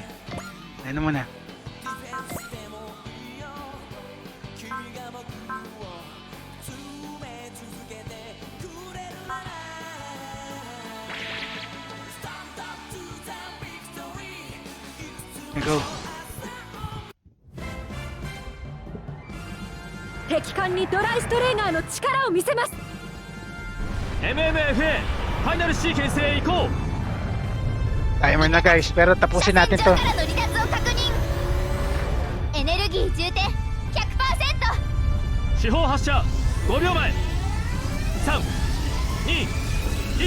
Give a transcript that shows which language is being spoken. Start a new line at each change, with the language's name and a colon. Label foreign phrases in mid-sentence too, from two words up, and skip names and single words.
Filipino: Ano muna. Go.
Japanese: 敵艦にドライストレーナーの力を見せます。 MMFA ファイナルシーケンスへ行こう。
Filipino: Timer na guys, pero tapusin natin to.
Japanese: からの離脱を確認。エネルギー充填 100%。四方発射5秒前。3、2、1。